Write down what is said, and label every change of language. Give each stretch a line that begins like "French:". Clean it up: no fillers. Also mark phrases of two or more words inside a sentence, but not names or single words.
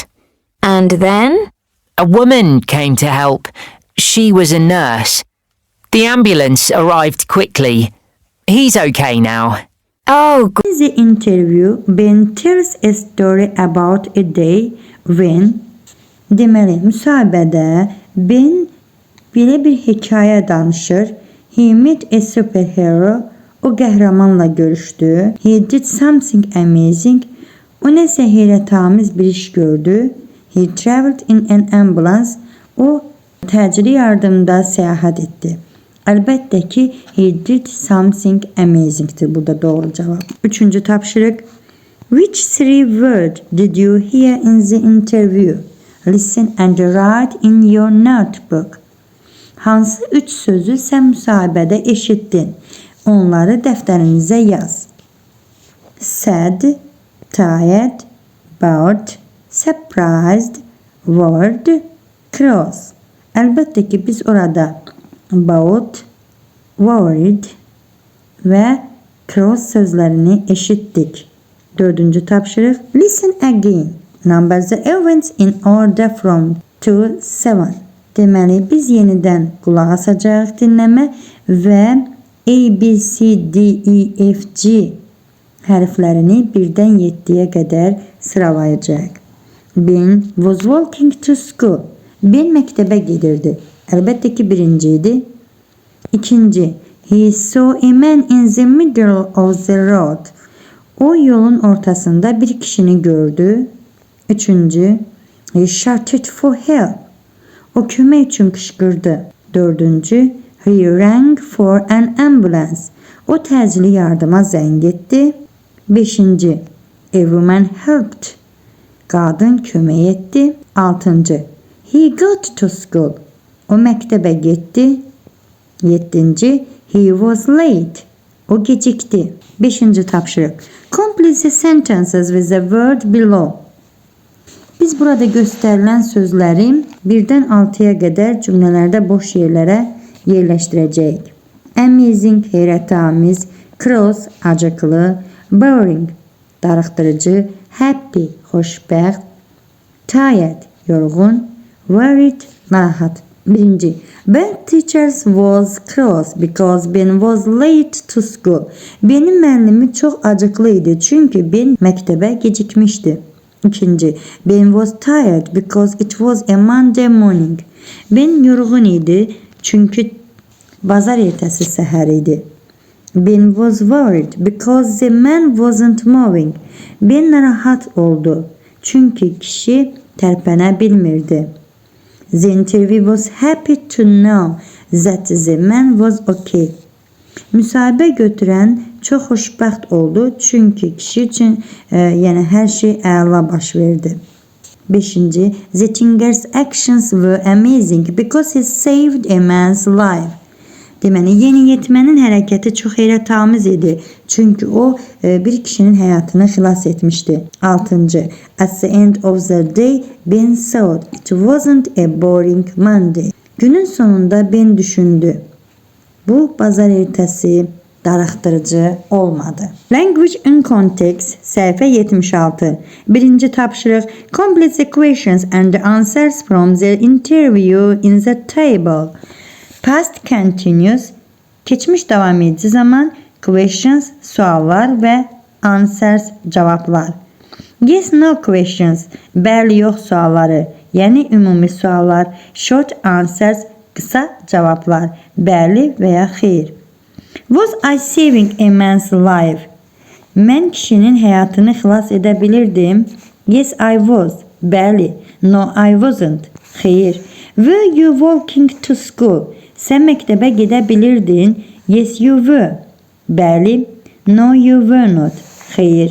English: And then? A woman came to help. She was a nurse. The ambulance arrived quickly. He's okay now. Oh, In the interview, Ben tells a story about a day when,
Azerbaijani: deməli, müsahibədə Ben belə bir hekayə danışır.
English: He met a superhero.
Azerbaijani: O qəhrəmanla görüşdü.
English: He did something amazing.
Azerbaijani: O nəsə heyrətamiz bir iş gördü.
English: He traveled in an ambulance.
Azerbaijani: O təcili yardımda səyahət etdi. Əlbəttə ki,
English: he did something amazing'dir
Azerbaijani: burada doğru cavab. Üçüncü tapşırıq.
English: Which three words did you hear in the interview? Listen and write in your notebook.
Azerbaijani: Hansı üç sözü sən müsahibədə eşitdin? Onları dəftərinizə yaz.
English: Sad, tired, bored, surprised, worried, cross.
Azerbaijani: Əlbəttə ki, biz orada
English: bored, worried
Azerbaijani: və cross sözlərini eşitdik. Dördüncü tapşırıq.
English: Listen again. Number the events in order from 2 to 7.
Azerbaijani: Deməli, biz yenidən qulaq asacaq dinləmə və A, B, C, D, E, F, G hərflərini 1-dən 7-yə qədər sıralayacaq.
English: Ben was walking to school.
Azerbaijani: Ben məktəbə gedirdi. Əlbəttə ki, birinci idi. İkinci,
English: he saw a man in the middle of the road.
Azerbaijani: O yolun ortasında bir kişini gördü. Üçüncü,
English: he shouted for help.
Azerbaijani: O kömək üçün qışqırdı. Dördüncü,
English: he rang for an ambulance.
Azerbaijani: O təcili yardıma zəng etdi. 5.
English: A woman helped.
Azerbaijani: Qadın kömək etdi. 6.
English: He got to school.
Azerbaijani: O məktəbə getdi. 7.
English: He was late.
Azerbaijani: O gecikdi. 5. tapşırıq.
English: Complete the sentences with the word below.
Azerbaijani: Biz burada göstərilən sözləri 1-dən 6-ya qədər cümlələrdə boş yerlərə yerləşdirəcəyik. Amazing, heyrətamiz, cross, acıqlı, boring, darıxdırıcı, happy, xoşbəxt, tired, yorğun, worried, narahat. 1.
English: Ben teachers was cross because Ben was late to school.
Azerbaijani: Benim müəllimi çox acıqlı idi çünki Ben məktəbə gecikmişdi. 2.
English: Ben was tired because it was a Monday morning.
Azerbaijani: Ben yorğun idi çünki bazar ertəsi səhər idi.
English: Ben was worried because the man wasn't moving.
Azerbaijani: Ben narahat oldu çünki kişi tərpənə bilmirdi.
English: The interview was happy to know that the man was okay.
Azerbaijani: Müsahibə götürən çox xoşbəxt oldu çünki kişi üçün yəni hər şey əla baş verdi. 5.
English: The Tinker's actions were amazing because he saved a man's life.
Azerbaijani: Deməli, yeniyetmənin hərəkəti çox heyrətamiz idi çünki o bir kişinin həyatını xilas etmişdi. 6.
English: At the end of the day, Ben thought it wasn't a boring Monday.
Azerbaijani: Günün sonunda Ben düşündü. Bu bazar ertəsi darıxdırıcı olmadı.
English: Language in context,
Azerbaijani: səhifə 76. 1. tapşırıq.
English: Complete the questions and the answers from the interview in the table. Past continuous,
Azerbaijani: keçmiş davam edici zaman, questions, suallar və answers, cavablar.
English: Yes, no questions,
Azerbaijani: bəli, yox sualları, yəni ümumi suallar.
English: Short answers,
Azerbaijani: qısa cavablar, bəli və ya xeyr.
English: Was I saving a man's life?
Azerbaijani: Mən kişinin həyatını xilas edə bilirdim.
English: Yes, I was. Bəli. No, I wasn't. Xeyr. Were you walking to school?
Azerbaijani: Sən məktəbə gedə bilirdin.
English: Yes, you were. Bəli. No, you were not. Xeyr.